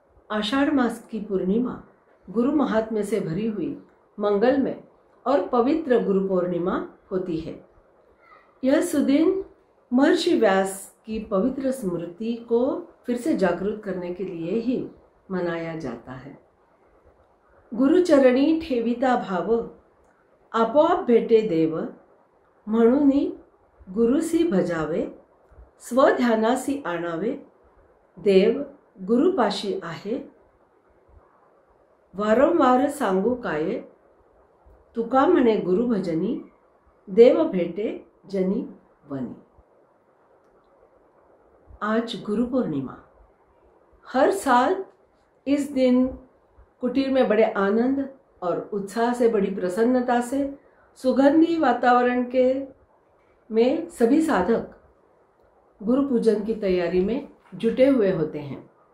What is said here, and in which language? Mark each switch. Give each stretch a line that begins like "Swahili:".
Hindi: आषाढ़ मास की पूर्णिमा गुरु महात्म्य से भरी हुई मंगलमय और पवित्र गुरु पूर्णिमा होती है। यह सुदिन महर्षि व्यास की पवित्र स्मृति को फिर से जागृत करने के लिए ही मनाया जाता है।
Marathi: गुरुचरणी ठेविता भाव आपोआप भेटे देव, म्हणूनी गुरुसी भजावे स्वध्यानासी आणावे, देव गुरुपाशी आहे वारंवार सांगू काय, तुका म्हणे गुरु भजनी देव भेटे जनी बनी।
Hindi: आज गुरु पूर्णिमा। हर साल इस दिन कुटीर में बड़े आनंद और उत्साह से, बड़ी प्रसन्नता से, सुगंधी वातावरण के में सभी साधक गुरु पूजन की तैयारी में जुटे हुए होते हैं।